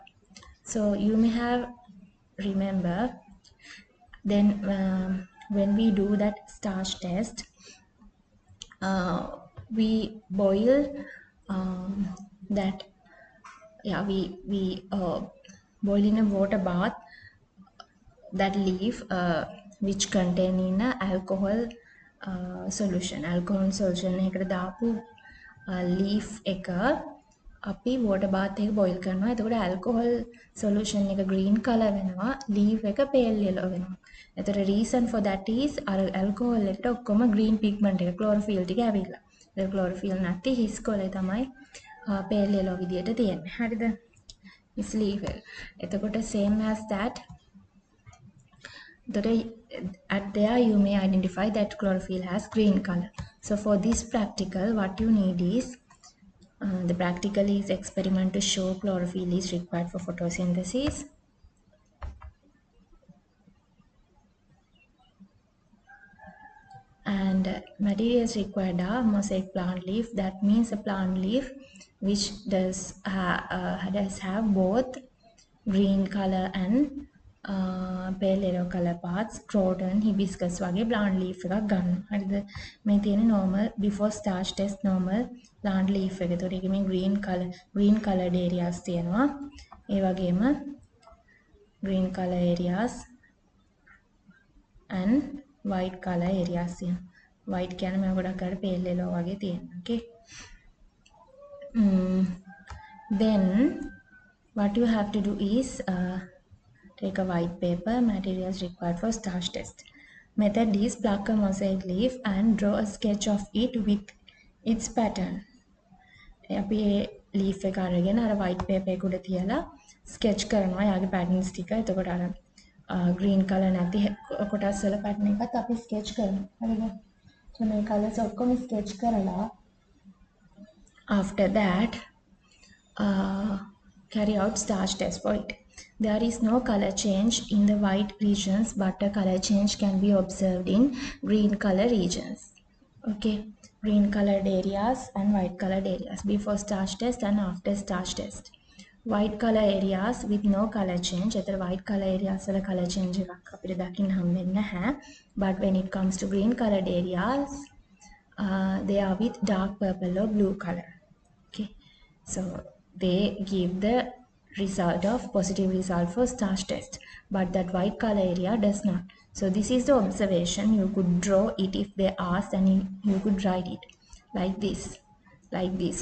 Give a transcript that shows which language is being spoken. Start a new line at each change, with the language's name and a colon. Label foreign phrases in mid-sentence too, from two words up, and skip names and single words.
English: So you may have remember then when we do that starch test, we boil that yeah we boil in a water bath that leaf which contain in a alcohol solution
Sinhala: එකට දාපු leaf එක අපි water bath එක boil කරනවා. එතකොට
English: alcohol solution
Sinhala: එක
English: green color
Sinhala: වෙනවා, leaf එක
English: pale yellow
Sinhala: වෙනවා. එතකොට
English: reason for that is
Sinhala: අර
English: alcohol
Sinhala: එකට ඔක්කොම
English: green pigment
Sinhala: එක chlorophyll ටික ඇවිල්ලා. ඒ chlorophyll නැති හිස් කොලේ තමයි
English: pale yellow
Sinhala: විදියට තියෙන්නේ. හරිද?
English: It's leaf එක. එතකොට same as that at there you may identify that chlorophyll has green color. So for this practical, what you need is the practical is experiment to show chlorophyll is required for photosynthesis. And materials required are mosaic plant leaf. That means a plant leaf which does have both green color and pale yellow color parts. Croton, hibiscus වගේ plant leaf
Sinhala: එකක් ගන්න. හරිද? මේ තියෙන
English: normal before starch test normal plant leaf එක.
Sinhala: ඒතකොට ඒකේ මේ
English: green colored areas
Sinhala: තියෙනවා. ඒ වගේම
English: green color areas and white color areas
Sinhala: තියෙනවා. white කියන්නේ මම ගොඩක් අර
English: pale yellow
Sinhala: වගේ තියෙනවා.
English: Okay. Then what you have to do is take a white paper, materials required for starch test. Method is pluck a mosaic leaf and draw a sketch of it with its pattern.
Sinhala: අපි leaf එක අරගෙන අර
English: white paper
Sinhala: එක උඩ තියලා sketch කරනවා යාගේ patterns ටික. එතකොට අර
English: green color
Sinhala: නැති කොටස් වල pattern එකත් අපි sketch කරනවා. හරිද?
English: So මේ colors ඔක්කොම sketch කරලා after that carry out starch test for it. There is no color change in the white regions, but a color change can be observed in green color regions. Okay, green colored areas and white colored areas before starch test and after starch test. White color areas with no color change.
Sinhala: එතන
English: white color areas
Sinhala: වල
English: color change
Sinhala: එකක් අපිට දකින්න හම්බෙන්නේ නැහැ.
English: But when it comes to green colored areas, they are with dark purple or blue color. Okay, so they give the result of positive result for starch test, but that white color area does not. So this is the observation. You could draw it if they ask, and you could write it like this.